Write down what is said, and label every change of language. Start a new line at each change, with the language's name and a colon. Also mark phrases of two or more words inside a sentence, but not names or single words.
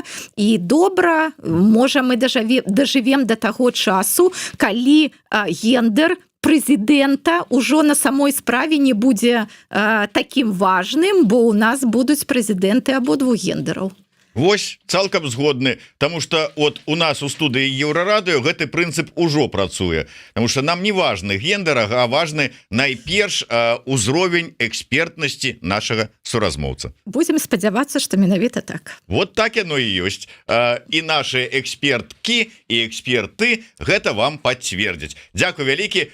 Belarusian: І добра, можа, мы дажывем да таго часу, калі гендер прэзідэнта ўжо на самой справе не будзе такім важным, бо ў нас будуць прэзідэнты абодвух гендераў. Вось цалкам згодны,
Russian: тому что
Belarusian: от у нас у студыі Еўрарадыё гэты прынцып ужо працуе,
Russian: потому что
Belarusian: нам не важны гендер, а важны найперш узровень экспертнасці нашага суразмоўца. Будзем спадзявацца, што менавіта так. Вот так яно і ёсць. І наши эксперткі і эксперты гэта вам пацвердзяць. Дзякуй вялікі.